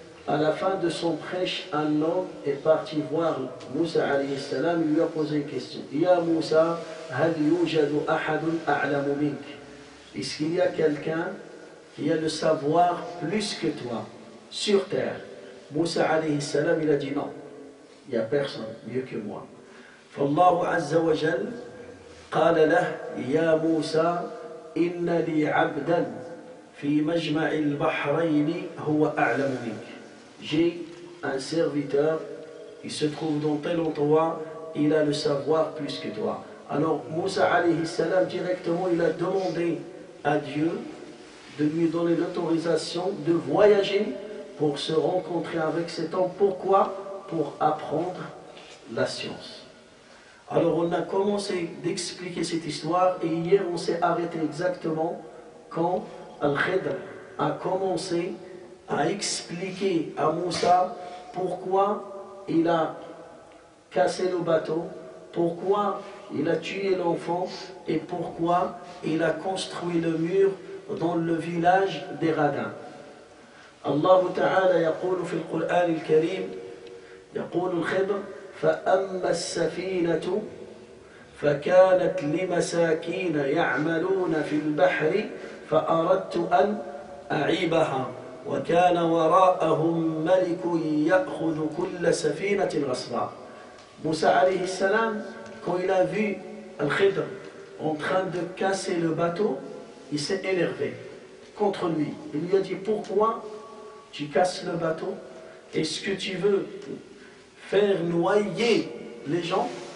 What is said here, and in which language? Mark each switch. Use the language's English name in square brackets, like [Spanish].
[French] À la fin de son prêche, un homme est parti voir Moussa alayhi salam, il lui a posé une question. [Arabic] Ya Moussa, hal yujadu ahadun a'lamu mink? [French] Est-ce qu'il y a quelqu'un qui a le savoir plus que toi sur terre? Moussa alayhi salam, il a dit non, il n'y a personne mieux que moi. [Arabic] فالله عز وجل قال له: يا موسى إن لي عبدا في مجمع البحرين هو أعلم منك. [French] J'ai un serviteur, il se trouve dans tel endroit, il a le savoir plus que toi. Alors Moussa alayhi salam, directement, il a demandé à Dieu de lui donner l'autorisation de voyager pour se rencontrer avec cet homme. Pourquoi? Pour apprendre la science. Alors on a commencé d'expliquer cette histoire, et hier on s'est arrêté exactement quand Al-Khidr a commencé à expliquer à Moussa pourquoi il a cassé le bateau, pourquoi il a tué l'enfant, et pourquoi il a construit le mur dans le village des radins. [Arabic] Allah Ta'ala يقول في القرآن الكريم، يقول الخضر: فأما السفينة فكانت لمساكين يعملون في البحر فأردت أن أعيبها وكان وراءهم ملك يأخذ كل سفينة غصبا. [French] Moussa alayhi salam, quand il a vu Al-Khidr en train de casser le bateau, il s'est énervé contre lui. Il lui a dit: pourquoi tu casses le bateau? Est-ce que tu veux faire noyer les gens?